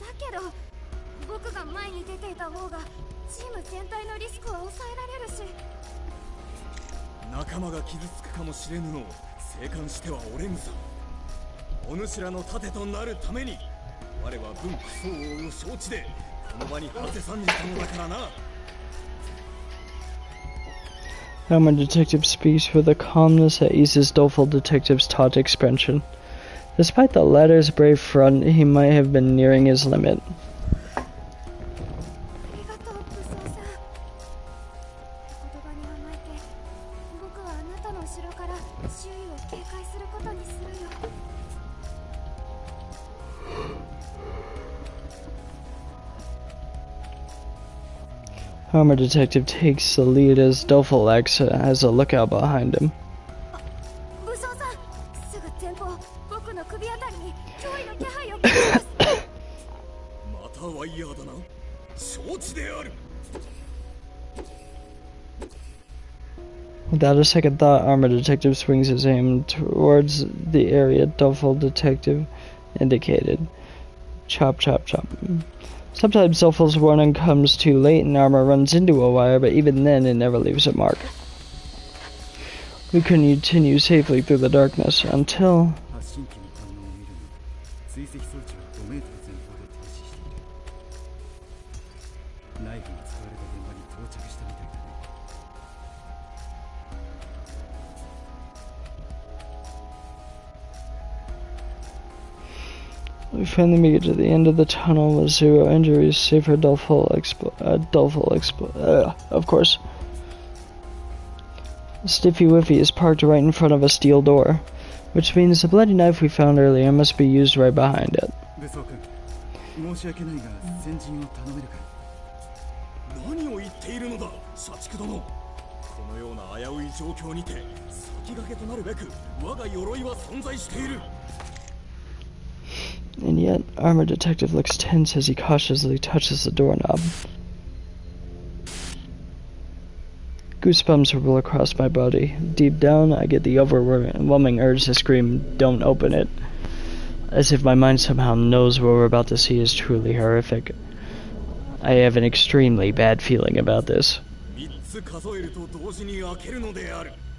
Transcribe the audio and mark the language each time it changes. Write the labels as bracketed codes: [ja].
[ja] だけど、僕が前に出ていた方がチーム全体のリスクを抑えられるし。仲間が傷つくかもしれぬのを静観してはおれぬさ。お主らの盾となるために我は分不相応を承知でこの場に馳せ参じたのだからな。 [en] Armored Detective speaks with a calmness that eases Doleful Detective's taut expression. Despite the latter's brave front, he might have been nearing his limit. [ja] ありがとう、武装さん。言葉に甘えて、僕はあなたの後ろから周囲を警戒することにするよ。 [en] Armored Detective takes the lead as Doleful X has a lookout behind him. [ja] 武装さん、すぐ前方、僕の首あたりに脅威の気配を感じます。またワイヤーだな。承知である。 [en] Without a second thought, Armored Detective swings his aim towards the area Doleful Detective indicated. Chop, chop, chop. Sometimes Doleful's warning comes too late and Armor runs into a wire, but even then it never leaves a mark. We continue safely through the darkness until... [ja] 発信機の反応を見るに追跡装置は5メートル前方で停止している。ナイフが使われた現場に到着したみたいだね。 [en] We finally make it to the end of the tunnel with 0 injuries, save for of course. Stiffy Wiffy is parked right in front of a steel door, which means the bloody knife we found earlier must be used right behind it. [ja] 武装君、申し訳ないが先陣を頼めるか。何を言っているのだ、社畜殿。このような危うい状況にて先駆けとなるべく我が鎧は存在している。 [en] And yet, Armored Detective looks tense as he cautiously touches the doorknob. Goosebumps roll across my body. Deep down, I get the overwhelming urge to scream, "Don't open it!" As if my mind somehow knows what we're about to see is truly horrific. I have an extremely bad feeling about this. [ja] 3つ数えると同時に開けるのである。